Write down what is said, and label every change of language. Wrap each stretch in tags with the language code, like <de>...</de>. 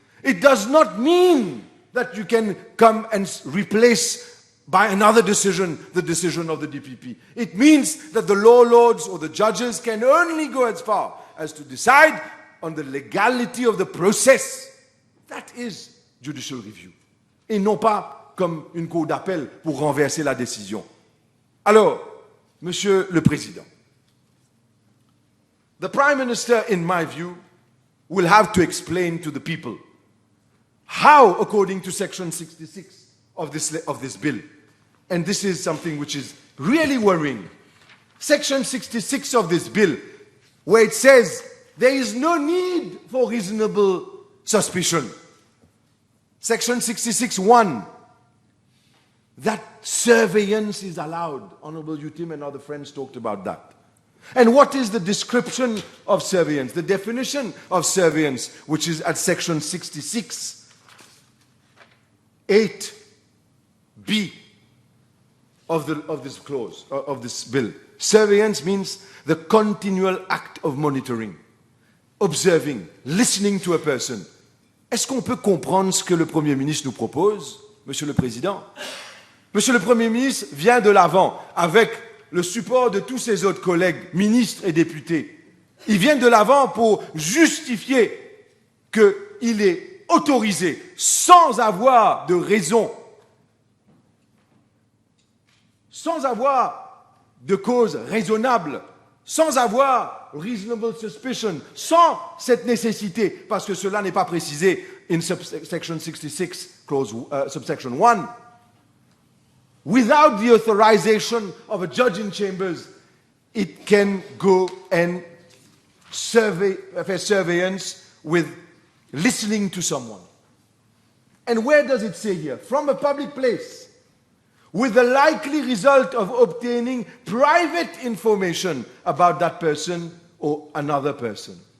<en>It does not mean that you can come and replace by another decision the decision of the DPP. It means that the law lords or the judges can only go as far as to decide on the legality of the process. That is judicial review.</en> <fr>Et non pas comme une cour d'appel pour renverser la décision. Alors, Monsieur le Président,</fr> <en>the Prime Minister, in my view, will have to explain to the people how, according to Section 66 of this bill, and this is something which is really worrying, Section 66 of this bill, where it says there is no need for reasonable suspicion. Section 66(1), that surveillance is allowed. Honorable Utim and other friends talked about that. And what is the description of surveillance? The definition of surveillance, which is at Section 66, 8b of this clause, of this bill. Surveillance means the continual act of monitoring, observing, listening to a person.</en> <fr>Est-ce qu'on peut comprendre ce que le Premier ministre nous propose, Monsieur le Président? Monsieur le Premier ministre vient de l'avant avec le support de tous ses autres collègues, ministres et députés. Il vient de l'avant pour justifier qu'il est autorisé sans avoir de raison, sans avoir de cause raisonnable, sans avoir</fr> <en>reasonable suspicion,</en> <fr>sans cette nécessité, parce que cela n'est pas précisé</fr> <en>in subsection 66, clause, subsection 1. Without the authorization of a judge in chambers, it can go and surveillance with listening to someone. And where does it say here? From a public place, with the likely result of obtaining private information about that person or another person.</en>